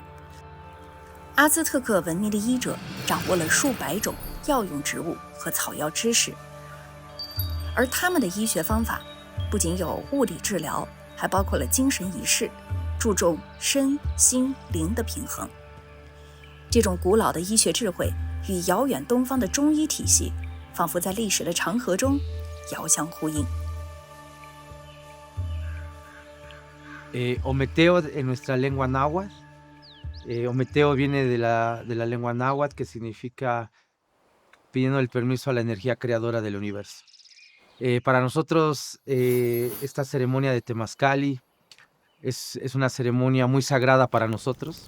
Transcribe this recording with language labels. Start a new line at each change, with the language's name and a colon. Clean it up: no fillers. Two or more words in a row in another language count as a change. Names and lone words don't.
Chinese: 阿兹特克文明的医者掌握了数百种药用植物和草药知识，而他们的医学方法不仅有物理治疗，还包括了精神仪式，注重身心灵的平衡。这种古老的医学智慧与遥远东方的中医体系，仿佛在历史的长河中遥相呼应。
Spanish: Ometeo en nuestra lengua náhuatl. Ometeo viene de la lengua náhuatl, que significa pidiendo el permiso a la energía creadora del universo. Para nosotros, esta ceremonia de Temazcali es una ceremonia muy sagrada para nosotros.